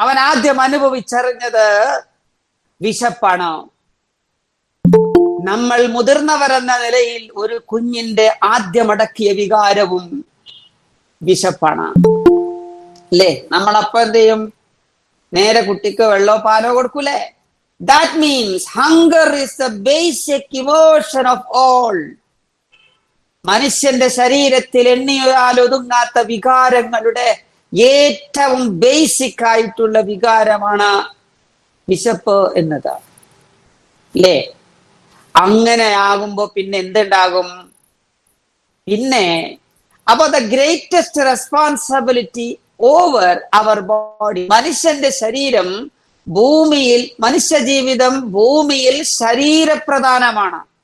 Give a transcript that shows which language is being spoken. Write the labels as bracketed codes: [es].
[ml] അവൻ ആദ്യം അനുഭവിച്ചറിഞ്ഞത് വിശപ്പാണ്. നമ്മൾ മുതിർന്നവരെന്ന നിലയിൽ ഒരു കുഞ്ഞിന്റെ ആദ്യമടക്കിയ വികാരവും വിശപ്പാണ്, അല്ലേ? നമ്മളപ്പോ എന്ത് ചെയ്യും? നേരെ കുട്ടിക്ക് വെള്ളോ പാലോ കൊടുക്കൂലേ? [en] That means hunger is the basic emotion of all. [ml] മനുഷ്യന്റെ ശരീരത്തിൽ എണ്ണിയാൽ ഒതുങ്ങാത്ത വികാരങ്ങളുടെ ഏറ്റവും ബേസിക് ആയിട്ടുള്ള വികാരമാണ് വിശപ്പ് എന്നത്, അല്ലേ? അങ്ങനെ ആകുമ്പോ പിന്നെ എന്തുണ്ടാകും? പിന്നെ അപ്പൊ [en] the greatest responsibility over our body, [ml] മനുഷ്യന്റെ ശരീരം ഭൂമിയിൽ, മനുഷ്യ ജീവിതം ഭൂമിയിൽ ശരീരപ്രധാനമാണ്.